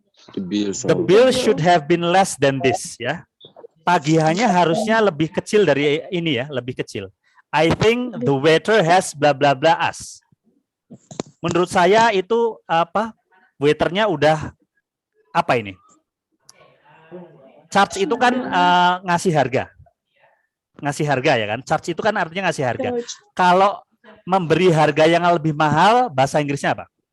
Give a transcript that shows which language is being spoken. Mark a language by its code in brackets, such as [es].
[en] The bill should have been less than this ya. [id] Tagihannya harusnya lebih kecil dari ini ya, lebih kecil. [en] I think the waiter has bla bla bla us. [id] Menurut saya itu waiternya udah apa ini? Charge itu kan ngasih harga. Ngasih harga ya kan? Charge itu kan artinya ngasih harga. Kalau memberi harga yang lebih mahal, bahasa Inggrisnya apa?